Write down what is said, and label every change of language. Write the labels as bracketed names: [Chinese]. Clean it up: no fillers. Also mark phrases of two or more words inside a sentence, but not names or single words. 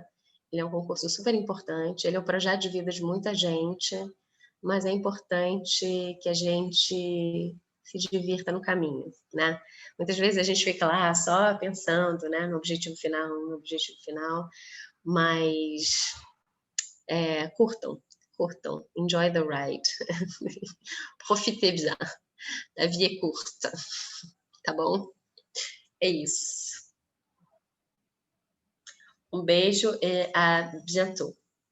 [Portuguese] Ele é um concurso super importante, ele é um projeto de vida de muita gente, mas é importante que a gente se divirta no caminho, né? Muitas vezes a gente fica lá só pensando, né, no objetivo final, mas curtam, [English] enjoy the ride, [French] profitez bien, la vie est courte, [Portuguese] tá bom? É isso. Um beijo e [French] à bientôt.